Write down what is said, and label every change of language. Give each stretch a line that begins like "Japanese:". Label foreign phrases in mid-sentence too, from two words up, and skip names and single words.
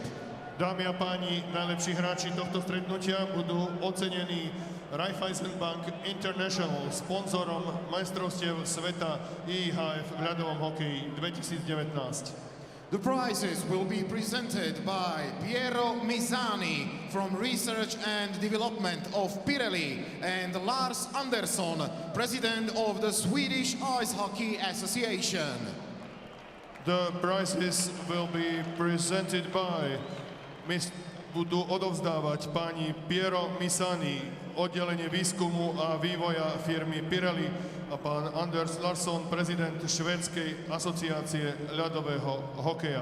Slovak: Dámy a páni, najlepší hráči tohto stretnutia budú ocenení Raiffeisenbank International, sponzorom majstrovstiev sveta IIHF v ľadovom hokeji 2019.
English: The prizes will be presented by Piero Misani from Research and Development of Pirelli and Lars Andersson, President of the Swedish Ice Hockey Association. The prizes will be presented by
Slovak: budú odovzdávať páni Piero Misani, oddelenie výskumu a vývoja firmy Pirelli, a pán Anders Larsson, prezident Švédskej asociácie ľadového hokeja.